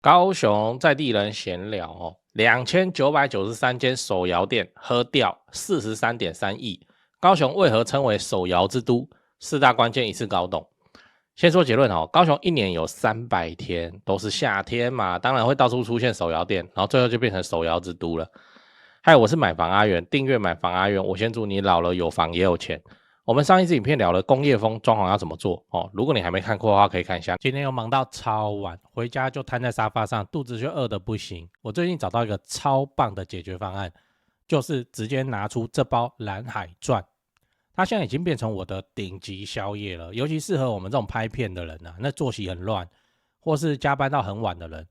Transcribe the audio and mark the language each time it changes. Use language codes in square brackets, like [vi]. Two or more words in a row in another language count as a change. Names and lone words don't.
[zh] 高雄在地人閒聊哦，2993間手搖店喝掉43.3億，高雄為何稱為手搖之都？4大關鍵一次搞懂。先說結論哦，高雄一年有300天都是夏天嘛，當然會到處出現手搖店，然後最後就變成手摇之都了。嗨，我是買房阿元，訂閱買房阿元，我先祝你老了有房也有錢。我們上一支影片聊了工業風裝潢要怎麼做哦，如果你還沒看過的話，可以看一下。今天又忙到超晚，回家就癱在沙發上，肚子就餓得不行。我最近找到一個超棒的解決方案，就是直接拿出這包藍海鑽，它現在已經變成我的頂級宵夜了，尤其適合我們這種拍片的人啊，那作息很亂，或是加班到很晚的人。